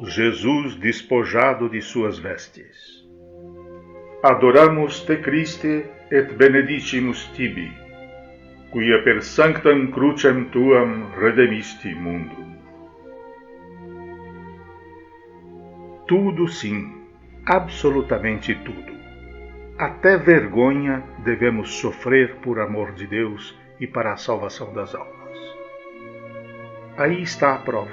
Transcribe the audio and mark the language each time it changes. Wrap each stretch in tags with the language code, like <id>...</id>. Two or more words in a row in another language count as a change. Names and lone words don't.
<pt>Jesus despojado de suas vestes.</pt> <la>Adoramus te Christe et benedicimus tibi, quia per sanctam crucem tuam redemisti mundum.</la> <pt>Tudo sim, absolutamente tudo. Até vergonha devemos sofrer por amor de Deus e para a salvação das almas. Aí está a prova.</pt>